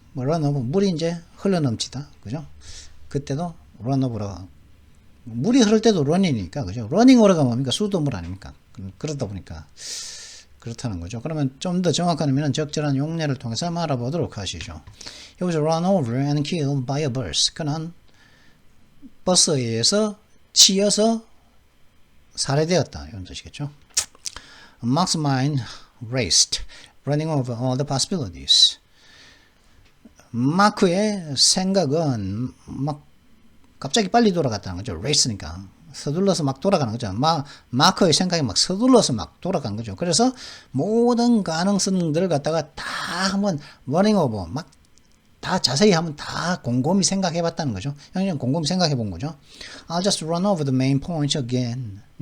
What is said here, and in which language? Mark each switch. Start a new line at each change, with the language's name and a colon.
Korean: 런오버, 물이 이제 흘러넘치다. 그죠? 그때도 런오버라고. 물이 흐를 때도 런이니까, 그죠? 러닝오버가 뭡니까? 수도물 아닙니까? 그러다 보니까, 그렇다는 거죠. 그러면 좀 더 정확한 의미는 적절한 용례를 통해서 알아보도록 하시죠.
English: He was run over and killed by a bus.
Korean: 그는 버스에 의해서 치여서 살해되었다. 이런 뜻이겠죠.
English: Mark's mind raced, running over all the possibilities.
Korean: 마크의 생각은 갑자기 빨리 돌아갔다는 거죠. race니까 서둘러서 막 돌아가는 거죠. 마크의 생각이 서둘러서 막 돌아간 거죠. 그래서 모든 가능성들을 갖다가 다 한번
English: running over
Korean: 다 자세히 한번 다 곰곰이 생각해 봤다는 거죠. 그냥 곰곰이 생각해 본 거죠.
English: I'll just run over the main points again.